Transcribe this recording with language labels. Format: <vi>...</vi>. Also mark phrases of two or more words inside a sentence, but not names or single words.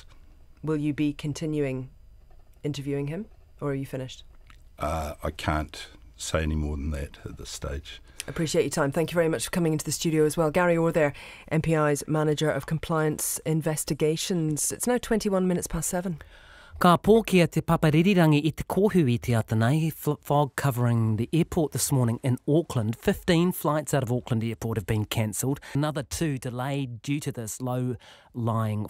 <en>Will you be continuing interviewing him, or are you finished? I can't say any more than that at this stage. Appreciate your time. Thank you very much for coming into the studio as well. Gary Orr there, MPI's Manager of Compliance Investigations. It's now 21 minutes past 7.</en> <mi>Ka pōkia te paparirirangi I te kohu I te atanai.</mi> <en>Fog covering the airport this morning in Auckland. 15 flights out of Auckland Airport have been cancelled. Another 2 delayed due to this low-lying</en>